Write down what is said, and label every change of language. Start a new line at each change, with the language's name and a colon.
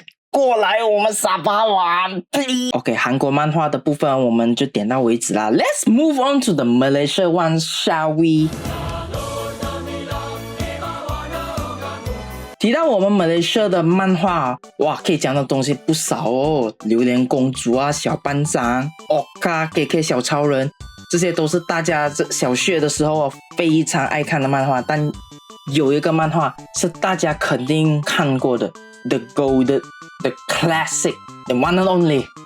Chinese: 过来我们沙发玩 OK， 韩国漫画的部分我们就点到为止啦。
English: Let's move on to the Malaysia one, shall we?
Chinese: 提到我们马来西亚的漫画，哇，可以讲的东西不少哦，榴莲公主啊，小班长、Oka、KK 小超人，这些都是大家小学的时候非常爱看的漫画，但有一个漫画是大家肯定看过的
English: The Golden The Classic The One and Only